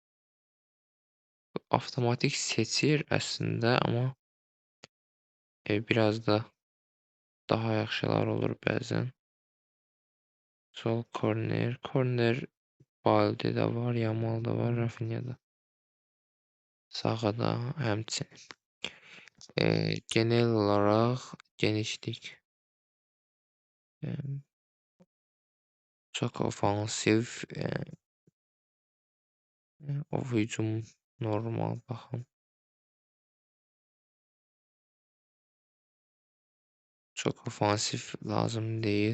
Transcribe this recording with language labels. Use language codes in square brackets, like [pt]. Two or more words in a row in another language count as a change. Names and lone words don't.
[az] Avtomatik seçir əslində, amma biraz da daha yaxşılar olur bəzən. Sol korner. Korner Balde də var, Yamal da var, Rafinha da. Sağda həmçinin. [tr] Genel olaraq genişlik. Çok ofansif. [az] O hücum normal baxın. [tr] Çok ofansif lazım değil.